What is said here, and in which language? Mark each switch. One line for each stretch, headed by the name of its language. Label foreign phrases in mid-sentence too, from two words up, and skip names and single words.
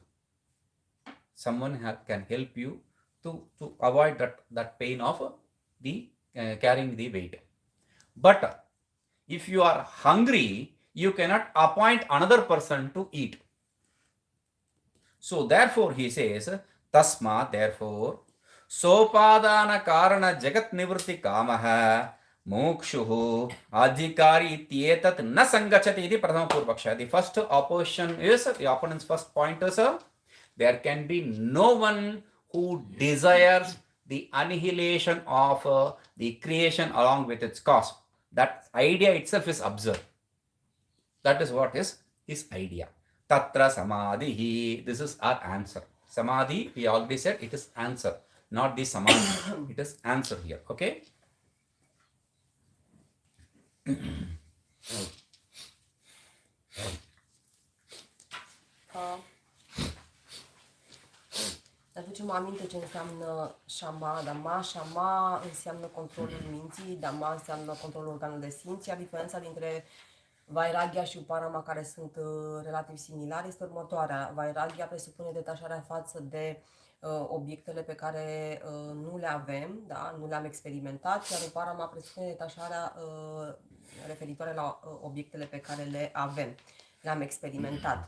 English: Someone can help you to avoid that pain of the carrying the weight. But if you are hungry, you cannot appoint another person to eat. So therefore he says,
Sanskrit: तस्मा, therefore, सोपादान कारण जगत् निवृत्ति कामः मोक्षुः अधिकारी इत्येतत् न संगच्छति इति प्रथम पूर्वपक्ष.
English: The first opposition is, the opponent's first point is, there can be no one who desires the annihilation of the creation along with its cause. That idea itself is absurd. That is what is his idea.
Sanskrit: तत्र समाधि.
English: This is our answer. Samadhi, we already said it is answer, not the samadhi. It is answer here. Okay?
Romanian: Aducem aminte ce înseamnă shama, dama. Shama înseamnă controlul minții, dama înseamnă controlul organelor de simț, iar diferența dintre Vairagya și Uparama, care sunt relativ similare, este următoarea. Vairagya presupune detașarea față de obiectele pe care nu le avem, da? Nu le-am experimentat, iar Uparama presupune detașarea referitoare la obiectele pe care le avem, le-am experimentat.